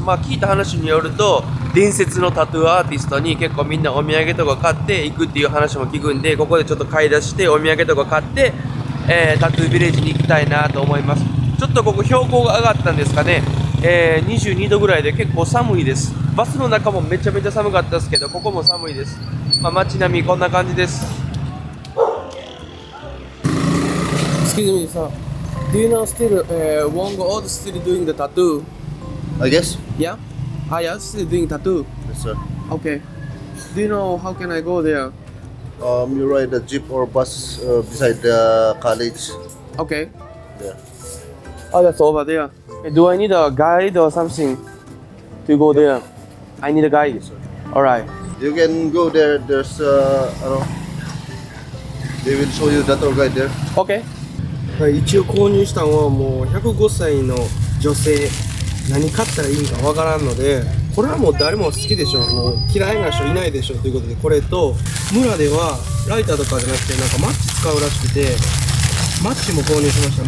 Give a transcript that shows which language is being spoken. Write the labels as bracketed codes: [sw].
[ja] 聞いた話によると伝説のタトゥーアーティストに結構みんなお土産とか買って行くっていう話も聞くんで、ここでちょっと買い出してお土産とか買って、タトゥービレッジに行きたいなと思います。ちょっとここ標高が上がったんですかね、22度ぐらいで結構寒いです。バスの中もめちゃめちゃ寒かったですけど、ここも寒いです。街並みこんな感じです。 [en] Excuse me, sir. Do you know still Wongo Old still doing the tattoo? I guess. Yeah? Yeah, still doing tattoo. Yes, sir. Okay. Do you know how can I go there? You ride a jeep or bus beside the college. Okay. There. Oh, that's over there. Do I need a guide or something to go there? I need a guide. Yes, sir. Alright. You can go there. There's they will show you the tour guide there. Okay. [ja] 一応購入したのはもう105歳の女性、何買ったらいいんかわからんので、これはもう誰も好きでしょ、もう嫌いな人いないでしょということで、これと村ではライターとかじゃなくてマッチ使うらしくて、マッチも購入しました。